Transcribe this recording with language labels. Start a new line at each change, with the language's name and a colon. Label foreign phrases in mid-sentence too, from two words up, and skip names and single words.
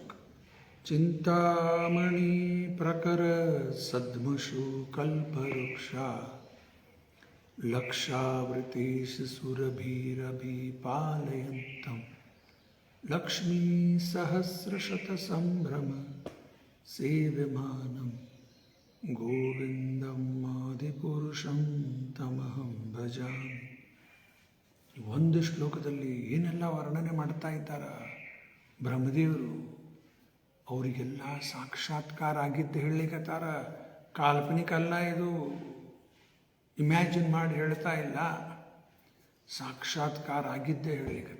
Sanskrit: ಚಿಂತಾಮಣಿ ಪ್ರಕರ ಸದ್ಮಶು ಕಲ್ಪವೃಕ್ಷ ಲಕ್ಷಾವೃತೀಶ ಸುರಭಿರಭಿಪಾಲಯಂತಂ ಲಕ್ಷ್ಮೀ ಸಹಸ್ರಶತ ಸಂಭ್ರಮ ಸೇವ್ಯಮಾನಂ ಗೋವಿಂದಂ ಆದಿಪುರುಷಂ ತಮಹಂ ಭಜಾಮಿ.
Kannada: ಒಂದು ಶ್ಲೋಕದಲ್ಲಿ ಏನೆಲ್ಲ ವರ್ಣನೆ ಮಾಡ್ತಾ ಇದ್ದಾರ ಬ್ರಹ್ಮದೇವರು. ಅವರಿಗೆಲ್ಲ ಸಾಕ್ಷಾತ್ಕಾರ ಆಗಿದ್ದು ಹೇಳಲಿಕ್ಕತ್ತಾರ. ಕಾಲ್ಪನಿಕ ಅಲ್ಲ ಇದು, ಇಮ್ಯಾಜಿನ್ ಮಾಡಿ ಹೇಳ್ತಾ ಇಲ್ಲ, ಸಾಕ್ಷಾತ್ಕಾರ ಆಗಿದ್ದೇ ಹೇಳಲಿಕ್ಕತ್ತಾರ.